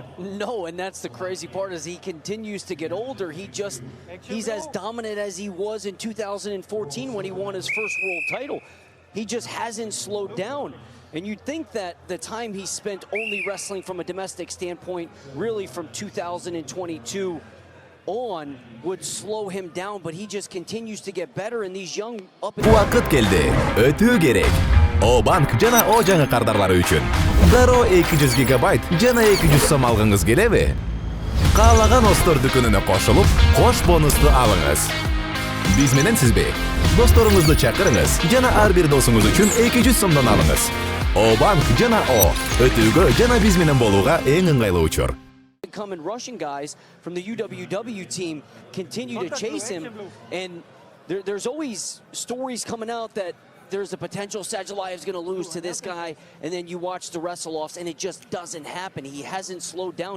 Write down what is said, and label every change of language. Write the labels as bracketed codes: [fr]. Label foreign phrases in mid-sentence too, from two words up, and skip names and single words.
[en] No, and that's the crazy part. As he continues to get older, he's as dominant as he was in 2014 when he won his first world title. He just hasn't slowed down. And you'd think that the time he spent only wrestling from a domestic standpoint, really from 2022 on, would slow him down, but he just continues to get better in these young up and [ky] Vaqt keldi. Ötүү керек. O bank жана O жаңы кардарлары үчүн. Дароо 200 гигабайт жана 200 сом алгыңыз келеби? Каалаган Остор дүкөнүнө кошулуп, кош бонусту алыңыз. Биз менен сизби? Досторуңузду чакырыңыз жана ар бир досуңуз үчүн 200 сомдон алыңыз. O bank жана O өтүүгө жана биз менен болууга эң ыңгайлуу учур. [en] Coming Russian guys from the UWW team continue to chase him, and there's always stories coming out that there's a potential Sadzhalayev is going to lose to this guy, and then you watch the wrestle-offs, and it just doesn't happen. He hasn't slowed down.